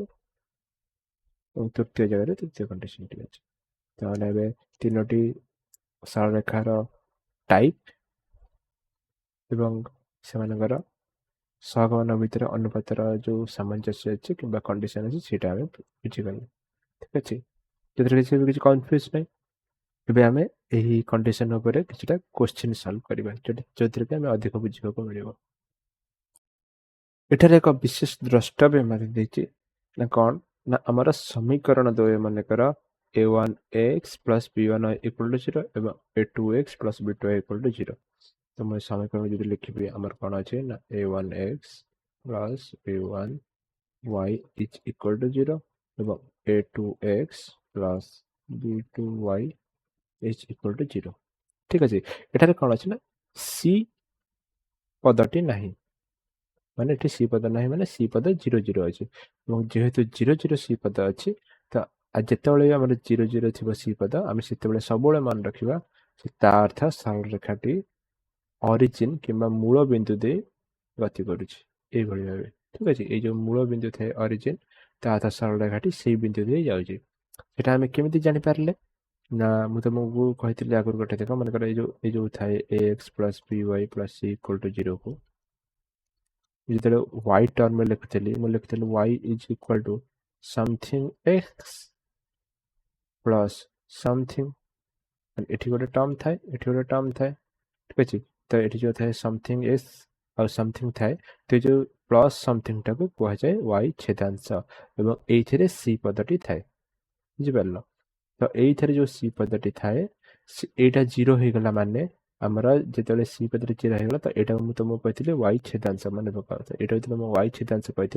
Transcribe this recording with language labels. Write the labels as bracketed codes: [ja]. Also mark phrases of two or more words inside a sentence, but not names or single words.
[or] ଏବଂ ତୃତୀୟ ଜାଗାରେ ତୃତୀୟ କଣ୍ଡିସନଟି ଅଛି ତାହେଲେ ଏବେ ତିନୋଟି ସରଳରେଖାର ଟାଇପ୍ ଏବଂ ସେମାନଙ୍କର ସହଗମନ ଭିତରେ ଅନୁପାତର ଯେଉଁ ସାମଞ୍ଜସ୍ୟ ଅଛି କିମ୍ବା କଣ୍ଡିସନ ଅଛି ସେଇଟା ଆମେ ବୁଝିଗଲେ ଠିକ୍ ଅଛି ସେଥିରେ କିଛି କନଫ୍ୟୁଜ ନାହିଁ ଏବେ ଆମେ ଏହି କଣ୍ଡିସନ ଉପରେ କିଛିଟା [en] question solve [or] କରିବା ଯେଉଁଥିରେ କି ଆମେ ଅଧିକ ବୁଝିବାକୁ ମିଳିବ ଏଠାରେ ଏକ ବିଶେଷ ଦ୍ରଷ୍ଟବ୍ୟ ମଧ୍ୟ ଦେଇଛି ନା କ'ଣ ନା ଆମର ସମୀକରଣ ଦ୍ୱୟ ମନେକର [en] a1x plus b1y equal to 0 [or] ଏବଂ [en] a2x plus b2y equal to 0 [or] ତ ମୁଁ ସମୀକରଣ ଯଦି ଲିଖିବି ଆମର କ'ଣ ଅଛି ନା [en] a1x plus b1y is equal to 0 [or] ଏବଂ [en] a2x plus b2y is equal to 0 [or] ଠିକ୍ ଅଛି ଏଠାରେ କ'ଣ ଅଛି ନା c ପଦଟି ନାହିଁ ମାନେ ଏଠି ସି ପଦ ନାହିଁ ମାନେ ସି ପଦ 0 0 ଅଛି ଏବଂ ଯେହେତୁ 0 0 ସି ପଦ ଅଛି ତ ଯେତେବେଳେ ଆମର 0 0 ଥିବ ସି ପଦ ଆମେ ସେତେବେଳେ ସବୁବେଳେ ମନେ ରଖିବା ତା ଅର୍ଥ ସରଳରେଖାଟି ଅରିଜିନ୍ କିମ୍ବା ମୂଳ ବିନ୍ଦୁ ଦେଇ ଗତି କରୁଛି ଏଇଭଳି ଭାବେ ଠିକ୍ ଅଛି ଏଇ ଯେଉଁ ମୂଳ ବିନ୍ଦୁ ଥାଏ ଅରିଜିନ୍ ତା ଅର୍ଥ ସରଳରେଖାଟି ସେଇ ବିନ୍ଦୁ ଦେଇ ଯାଉଛି ସେଟା ଆମେ କେମିତି ଜାଣିପାରିଲେ ନା ମୁଁ ତୁମକୁ କହିଥିଲି ଆଗରୁ ଗୋଟେ ଦେଖ ମନେକର ଏଇ ଯେଉଁ ଥାଏ [en] ax plus by plus c equal to 0 [or] କୁ ଯେତେବେଳେ y ଟର୍ମରେ ଲେଖୁଥିଲି ମୁଁ ଲେଖୁଥିଲି [en] y is equal to something x plus something [or] ଏଠି ଗୋଟେ ଟର୍ମ ଥାଏ ଏଠି ଗୋଟେ ଟର୍ମ ଥାଏ ଠିକ୍ ଅଛି ତ ଏଠି ଯେଉଁ ଥାଏ [en] something s [or] ଆଉ ସମଥିଙ୍ଗ ଥାଏ ତ ଏ ଯେଉଁ ପ୍ଲସ୍ ସମଥିଙ୍ଗଟାକୁ କୁହାଯାଏ y ଛେଦାଂଶ ଏବଂ ଏଇଥିରେ ସି ପଦଟି ଥାଏ ବୁଝିପାରିଲ ତ ଏଇଥିରେ ଯେଉଁ ସି ପଦଟି ଥାଏ ଏଇଟା 0 ହେଇଗଲା ମାନେ ଆମର ଯେତେବେଳେ ସି ପଦଟି 0 ହେଇଗଲା ତ ଏଇଟା ମୁଁ ତୁମକୁ କହିଥିଲି y ଛେଦାଂଶ ମାନେ ପକାଅ ତ ଏଇଟା ଯେତେବେଳେ ମୁଁ y ଛେଦାଂଶ କହିଥିଲି